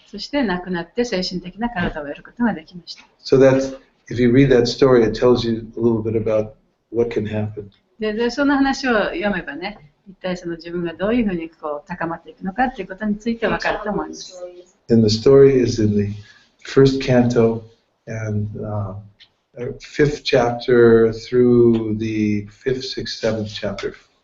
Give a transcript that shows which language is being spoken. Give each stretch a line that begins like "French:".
Japanese: そして亡くなって精神的な体を得ることができました。
English: So that's, if you read that story, it tells you a little bit about what can happen.
Japanese: で、その話を読めばね、一体その自分がどういうふうにこう高まっていくのかっていうことについて分かると思います。
English: And the story is in the first canto and fifth chapter through the fifth, sixth, seventh chapter.